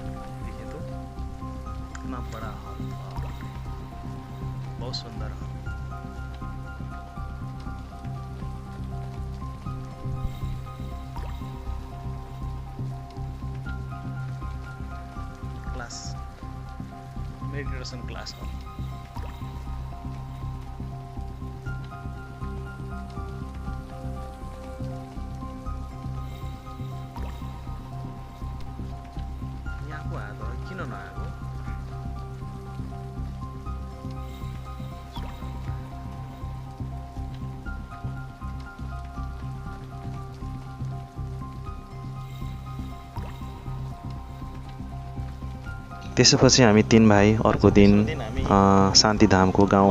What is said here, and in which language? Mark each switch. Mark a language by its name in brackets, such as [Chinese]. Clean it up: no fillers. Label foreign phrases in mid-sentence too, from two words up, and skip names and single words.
[Hindi] देखिए तो कितना बड़ा हॉल, बहुत सुंदर हॉल। [English] class meditation class hall. [Nepali] किन नआएको त्यसपछि हामी तीन भाइ अर्को दिन शान्तिधामको गाउँ